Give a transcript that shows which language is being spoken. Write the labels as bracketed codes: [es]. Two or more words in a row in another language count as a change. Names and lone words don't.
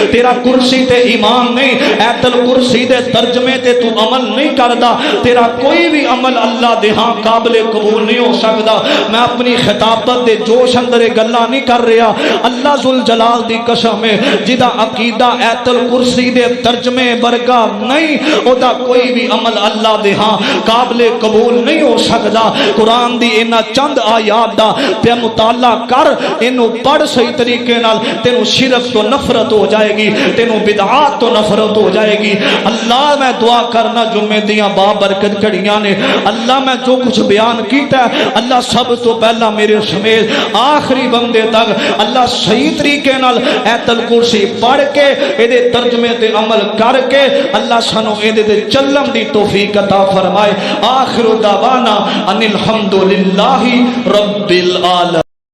[pa] تیرا کرسی تے ایمان نہیں ایت الکرسی دے ترجمے تے تو عمل نہیں کردا تیرا کوئی بھی عمل اللہ دے ہاں قابل قبول نہیں ہو سکدا میں اپنی خطابت دے جوش اندر گلاں نہیں کر رہا اللہ ذوالجلال دی قسم ہے جدا عقیدہ ایت الکرسی دے ترجمے برگا نہیں او دا کوئی بھی عمل اللہ دے ہاں قابل قبول نہیں ہو سکدا قرآن دی انہاں چند آیات دا تے مطالعہ کر اینو پڑھ صحیح طریقے نال تینو شرک تو نفرت ہو جائے گی تینو بدعات تو نفرت ہو جائے گی اللہ میں دعا کرنا جمعے دیاں بابرکت گھڑیاں نے اللہ میں جو کچھ بیان کیتا ہے اللہ سب تو پہلا میرے سمیت آخری بندے تک اللہ صحیح طریقے نال ایت الکرسی پڑھ کے ایدے ترجمے تے عمل کر کے اللہ سانو ایدے تے چلن دی توفیق عطا فرمائے [ar] آخر دعوانا ان الحمدللہ رب العالمین